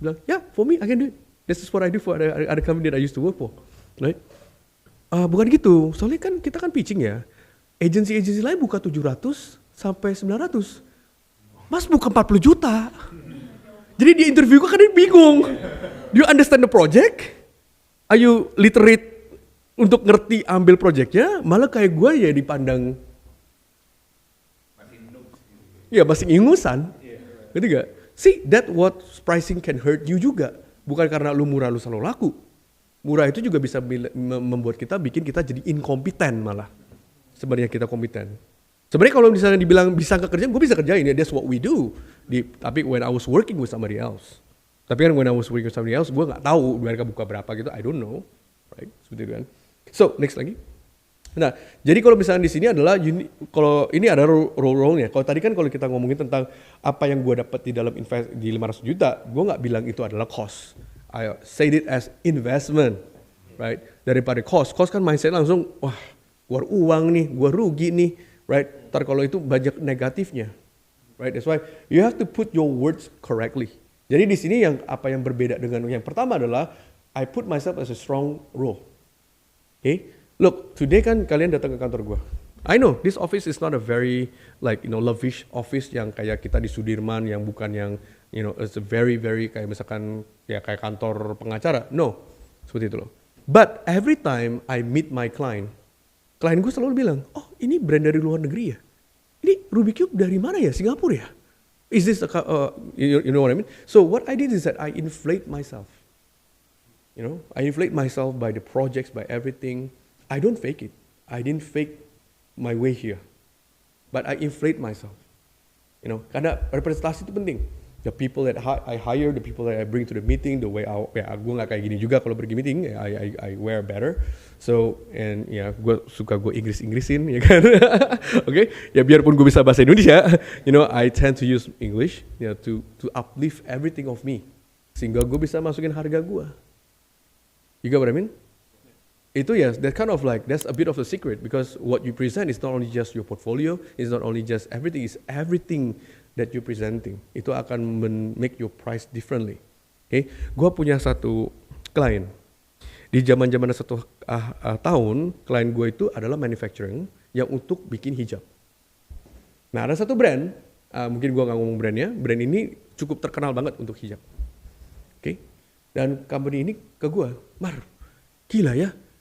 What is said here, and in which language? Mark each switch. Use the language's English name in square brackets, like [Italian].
[English] Bilang, yeah, for me, I can do it. This is what I do for other company that I used to work for. [Indonesian] Right? Bukan gitu, soalnya kan kita kan pitching ya. Agensi lain buka 700 sampai 900. Mas buka 40 juta. Jadi di interview kan dia bingung. [English] Do you understand the project? [Indonesian] Are you literate untuk ngerti ambil projectnya? Malah kayak gue ya dipandang ya masih ingusan, gitu gak? See, that what pricing can hurt you juga. Bukan karena lu murah lu selalu laku. Murah itu juga bisa membuat bikin kita jadi inkompeten malah. Sebenarnya kita kompeten. Sebenarnya kalau misalnya dibilang bisa nggak kerjain, gue bisa kerjain ya. [English] That's what we do. Tapi when I was working with somebody else. [Indonesian] Tapi kan when I was working with somebody else, gue nggak tahu mereka buka berapa gitu. I don't know, right? Seperti itu kan. So next lagi. Nah, jadi kalau misalnya di sini adalah kalau ini ada role-nya. Kalau tadi kan kalau kita ngomongin tentang apa yang gue dapat di dalam di 500 juta, gue nggak bilang itu adalah cost. I said it as investment, right? Daripada cost kan mindset langsung, wah, keluar uang nih, gua rugi nih, right? Ntar kalau itu banyak negatifnya, right? [English] That's why you have to put your words correctly. [Indonesian] Jadi di sini yang apa yang berbeda dengan yang pertama adalah I put myself as a strong role. Okay, look, today kan kalian datang ke kantor gua. I know this office is not a very like lavish office yang kayak kita di Sudirman yang bukan yang it's a very kayak misalkan ya kayak kantor pengacara. No, seperti itu loh. But every time I meet my klien gue selalu bilang, oh ini brand dari luar negeri ya? Ini Rubik's Cube dari mana ya? Singapura ya? [English] Is this you know what I mean? So what I did is that I inflate myself. I inflate myself by the projects, by everything. I don't fake it. I didn't fake my way here, but I inflate myself. Karena representasi itu penting. The people that I hire, the people that I bring to the meeting, the way gue nggak kayak gini juga kalau pergi meeting, I wear better. [Indonesian] So and gue suka gue Inggrisin ya kan. [English] Okay, ya biarpun gue bisa bahasa Indonesia, I tend to use English, to uplift everything of me, sehingga gue bisa masukin harga gue. You get what I mean? Itu that kind of like, that's a bit of a secret because what you present is not only just your portfolio, it's not only just everything, it's everything that you're presenting. Itu akan make your price differently. [Indonesian] Okay? Gua punya satu klien. Di zaman-zaman satu tahun, klien gue itu adalah manufacturing yang untuk bikin hijab. Nah ada satu brand, mungkin gua nggak ngomong brandnya, brand ini cukup terkenal banget untuk hijab. Okay? Dan company ini ke gua, Mar, gila ya.